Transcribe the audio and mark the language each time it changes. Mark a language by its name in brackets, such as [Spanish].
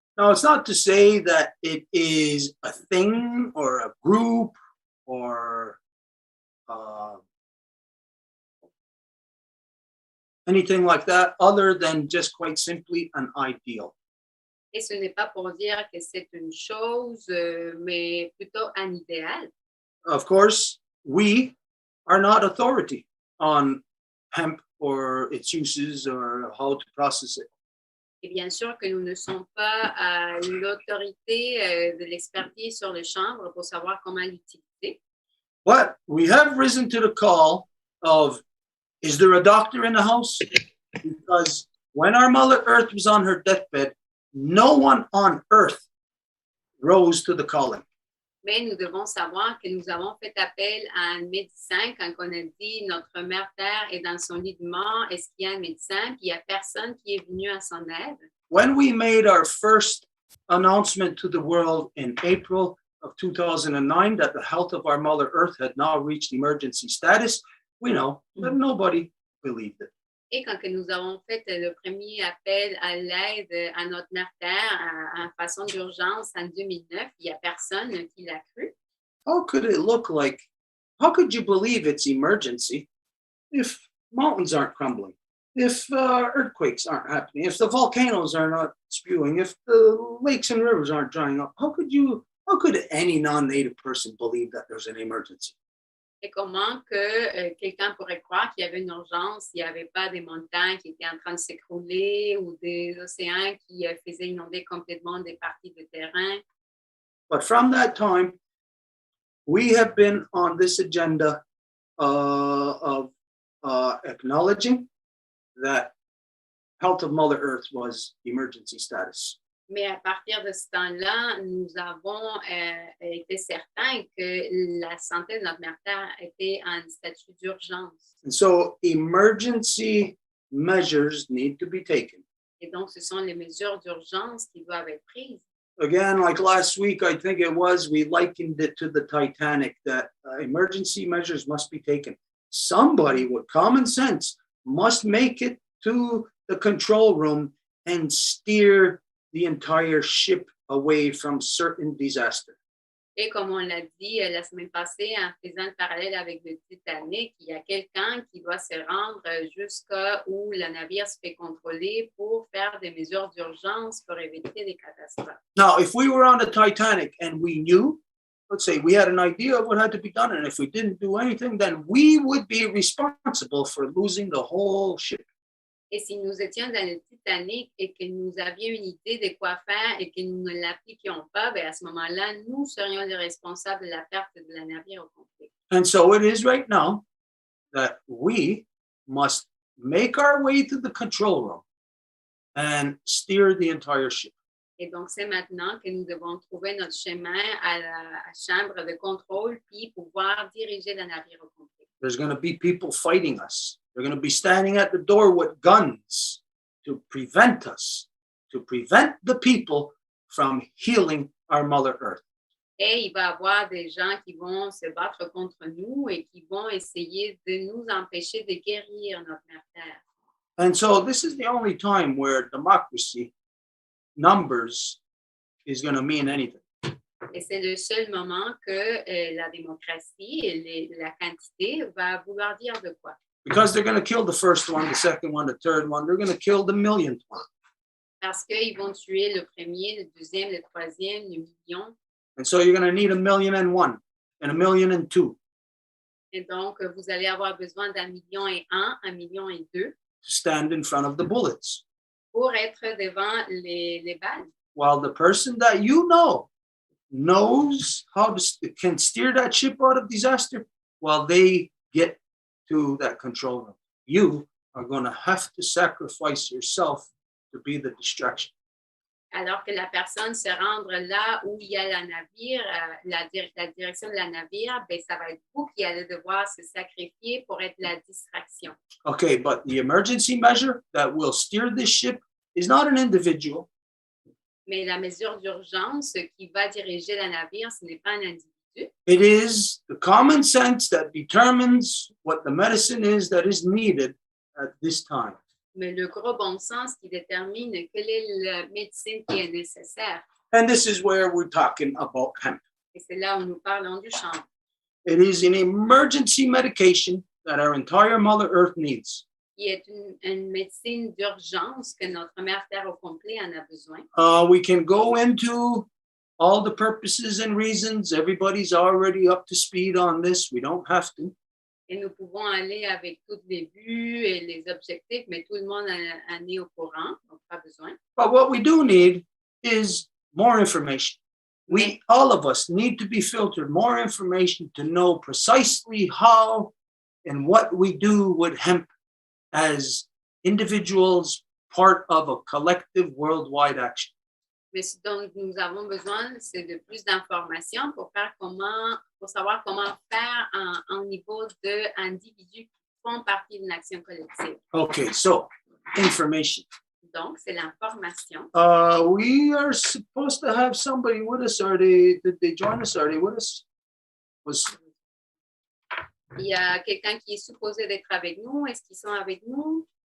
[English] Now, it's not to say that it is a thing or a group or anything like that, other than just quite simply an ideal. [French] Et ce n'est pas pour dire que c'est une chose, mais plutôt un idéal. [English] Of course, we are not authority on hemp or its uses or how to process it. [French] Et bien sûr que nous ne sommes pas l'autorité de l'expertise sur le chanvre pour savoir comment l'utiliser. [English] But we have risen to the call of, is there a doctor in the house? Because when our Mother Earth was on her deathbed, no one on earth rose to the calling. [French] Mais nous devons savoir que nous avons fait appel à un médecin quand on a dit notre mère Terre est dans son lit de mort. Est-ce qu'il y a un médecin? Puis il n'y a personne qui est venu à son aide. [English] When we made our first announcement to the world in April of 2009 that the health of our Mother Earth had now reached emergency status, we know that nobody believed it. [French] Et quand que nous avons fait le premier appel à l'aide à notre mère Terre en façon d'urgence en 2009, il n'y a personne qui l'a cru. [English] How could it look like? How could you believe it's emergency if mountains aren't crumbling, if earthquakes aren't happening, if the volcanoes are not spewing, if the lakes and rivers aren't drying up? How could any non-native person believe that there's an emergency? [French] Et comment que quelqu'un pourrait croire qu'il y avait une urgence s'il n'y avait pas des montagnes qui étaient en train de s'écrouler ou des océans qui faisaient inonder complètement des parties de terrain? [English] But from that time, we have been on this agenda of acknowledging that health of Mother Earth was emergency status. [French] Mais à partir de ce temps-là, nous avons été certains que la santé de notre mère Terre était en statut d'urgence. [English] And so emergency measures need to be taken. [French] Et donc, ce sont les mesures d'urgence qui doivent être prises. [English] Again, like last week, I think it was, we likened it to the Titanic, that emergency measures must be taken. Somebody with common sense must make it to the control room and steer the entire ship away from certain disaster. [French] Et comme on l'a dit la semaine passée, en faisant le parallèle avec le Titanic, il y a quelqu'un qui doit se rendre jusqu'à où le navire se fait contrôler pour faire des mesures d'urgence pour éviter des catastrophes. [English] Now, if we were on the Titanic and we knew, let's say we had an idea of what had to be done, and if we didn't do anything, then we would be responsible for losing the whole ship. [French] Et si nous étions dans le Titanic et que nous avions une idée de quoi faire et que nous ne l'appliquions pas, bien à ce moment-là, nous serions les responsables de la perte de la navire au complet. [English] And so it is right now that we must make our way to the control room and steer the entire ship. [French] Et donc, c'est maintenant que nous devons trouver notre chemin à la chambre de contrôle puis pouvoir diriger le navire au complet. [English] There's going to be people fighting us. They're going to be standing at the door with guns to prevent us, to prevent the people from healing our Mother Earth. [French] Et il va y avoir des gens qui vont se battre contre nous et qui vont essayer de nous empêcher de guérir notre mère Terre. [English] And so this is the only time where democracy, numbers, is going to mean anything. [French] Et c'est le seul moment que la démocratie et la quantité va vouloir dire de quoi. [English] Because they're going to kill the first one, the second one, the third one. They're going to kill the millionth one. [French] Parce qu'ils vont tuer le premier, le deuxième, le troisième, le million. [English] And so you're going to need 1,000,001 and 1,000,002 [French] Et donc, vous allez avoir besoin d'1,1 million, 1,2 million [English] to stand in front of the bullets. [French] pour être devant les balles. [English] While the person that you know knows how to can steer that ship out of disaster, while they get to that control room, you are going to have to sacrifice yourself to be the distraction. [French] Alors que la personne se rendre là où il y a la navire, la direction de la navire, ben, ça va être vous qui allez devoir se sacrifier pour être la distraction. [English] Okay, but the emergency measure that will steer this ship is not an individual. [French] Mais la mesure d'urgence qui va diriger la navire, ce n'est pas un individu. [English] It is the common sense that determines what the medicine is that is needed at this time. [French] Mais le gros bon sens qui détermine quelle est la médecine qui est nécessaire. [English] And this is where we're talking about hemp. [French] Et c'est là où nous parlons du chanvre. [English] It is an emergency medication that our entire Mother Earth needs. [French] Qui est une médecine d'urgence que notre mère Terre au complet en a besoin. [English] We can go into all the purposes and reasons. Everybody's already up to speed on this. We don't have to. [French] Et nous pouvons aller avec tous les buts et les objectifs, mais tout le monde en est au courant, donc pas besoin. [English] But what we do need is more information. We, all of us, need to be filtered more information to know precisely how and what we do with hemp as individuals, part of a collective worldwide action. [French] Mais ce dont nous avons besoin, c'est de plus d'informations pour savoir comment faire en niveau d'individus qui font partie d'une action collective. [English] Okay, so information. [French] Donc, c'est l'information. [English] We are supposed to have somebody with us. Did they join us? Are they with us? [French] Il y a quelqu'un qui est supposé d'être avec nous. Est-ce qu'ils sont avec nous?